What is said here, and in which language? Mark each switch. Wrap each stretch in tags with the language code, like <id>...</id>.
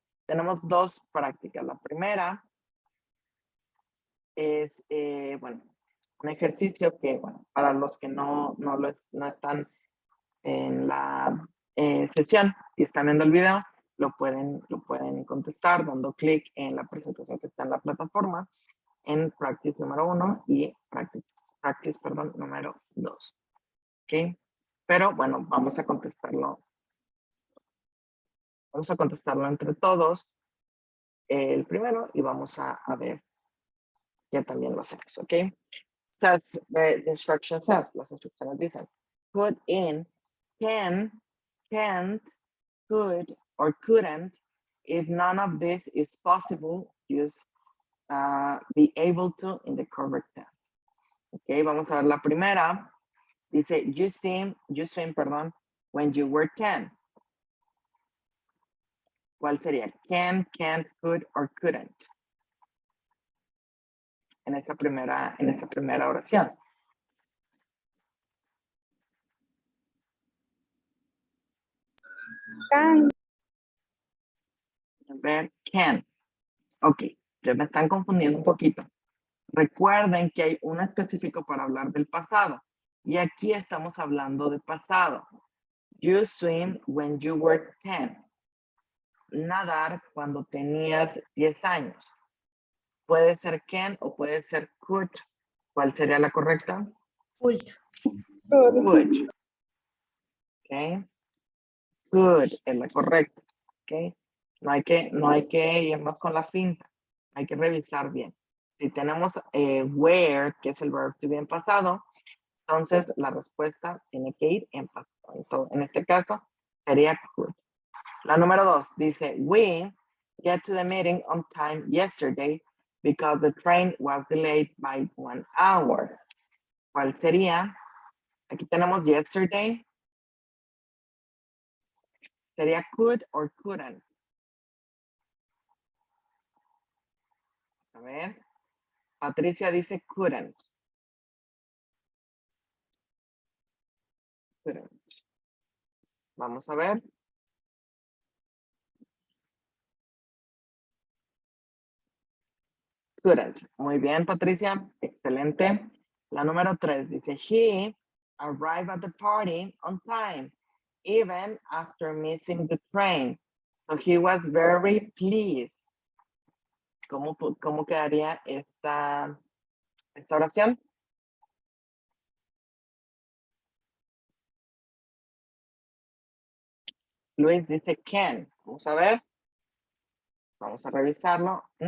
<es>Tenemos dos prácticas. La primera es, bueno, un ejercicio que, bueno, para los que no están en la sesión y están viendo el video, lo pueden contestar dando clic en la presentación que está en la plataforma, en practice número 1 y practice número 2. ¿Ok? Pero bueno, vamos a contestarlo entre todos, el primero, y vamos a ver ya también lo hacemos, ¿ok?</es> <en>Says, the instruction says,</en> <es>las instrucciones dicen,</es> <en>put in can, can't, could, or couldn't. If none of this is possible, use be able to in the correct tense.</en> <es>Ok, vamos a ver la primera. Dice,</es> <en>you swim,</en> <es>perdón,</es> <en>when you were 10.</en> <es>¿Cuál sería? Can, can't, could, or couldn't. En esta primera oración.</es> <en>Can.</en> <es>A ver, can. Ok, ya me están confundiendo un poquito. Recuerden que hay un específico para hablar del pasado. Y aquí estamos hablando de pasado.</es> <en>You swim when you were 10.</en> <es>Nadar cuando tenías 10 años. Puede ser can o puede ser could. ¿Cuál sería la correcta?</es> <en>Could. Could. Ok.</en> <es>Could es la correcta. Ok. No hay que irnos con la finta. Hay que revisar bien. Si tenemos where, que es el verbo to be en pasado, entonces la respuesta tiene que ir en pasado. Entonces, en este caso sería could. La número 2 dice,</es> <en>we get to the meeting on time yesterday because the train was delayed by 1 hour.</en> <es>¿Cuál sería? Aquí tenemos yesterday. ¿Sería could or couldn't? A ver. Patricia dice couldn't. Couldn't. Vamos a ver. Couldn't. Muy bien, Patricia. Excelente. La número 3 dice,</es> <en>he arrived at the party on time, even after missing the train. So he was very pleased.</en> <es>¿Cómo quedaría esta oración? Luis dice can. Vamos a ver. Vamos a revisarlo.</es>